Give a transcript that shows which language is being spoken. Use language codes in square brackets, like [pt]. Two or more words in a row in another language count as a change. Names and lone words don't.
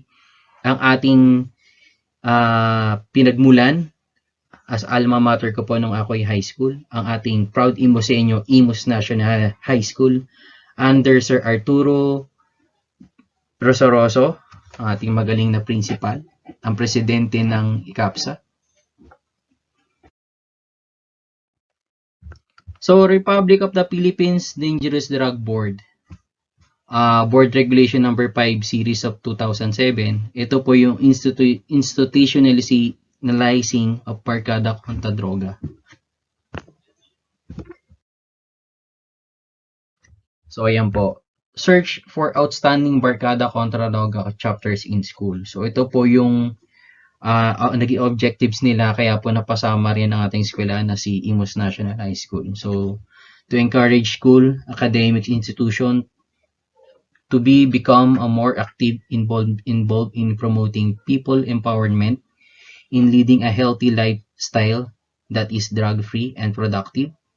[tl] Ang ating pinagmulan as [en] alma mater [tl] ko po nung ako ay [en] high school. [tl] Ang ating proud Imusenyo, Imus National High School under Sir Arturo Rosoroso, ang ating magaling na principal, ang presidente ng ICAPSA. [en] So, Republic of the Philippines Dangerous Drug Board, Board Regulation number 5 series of 2007. [tl] Ito po yung [en] institutionalizing of [tl] barkada kontra droga. So, ayan po. [en] Search for outstanding [tl] barkada kontra droga [en] chapters in school. [tl] So, ito po yung naging objectives nila, kaya po napasama rin ang ating eskwela na si Imus National High School. [en] So, to encourage school, academic institution to become a more active involved in promoting people empowerment, in leading a healthy lifestyle that is drug-free and productive.